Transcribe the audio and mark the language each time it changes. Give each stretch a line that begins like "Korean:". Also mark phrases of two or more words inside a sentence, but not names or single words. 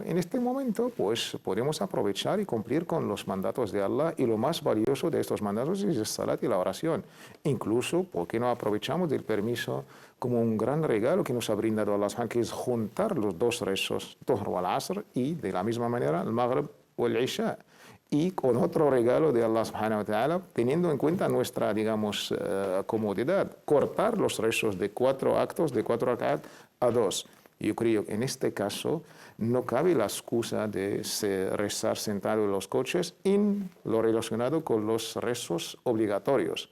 Spanish: En este momento, pues podemos aprovechar y cumplir con los mandatos de Allah, y lo más valioso de estos mandatos es el salat y la oración. Incluso, ¿por qué no aprovechamos del permiso como un gran regalo que nos ha brindado Allah, que es juntar los dos rezos,
Arabic: الظهر والعصر,
Spanish: y de la misma manera el Maghrib o el Isha? Y con otro regalo de Allah
Arabic: سبحانه وتعالى,
Spanish: teniendo en cuenta nuestra, digamos, comodidad, cortar los rezos de 4 actos, de 4 rakat a 2. Yo creo que en este caso no cabe la excusa de rezar sentado en los coches en lo relacionado con los rezos obligatorios.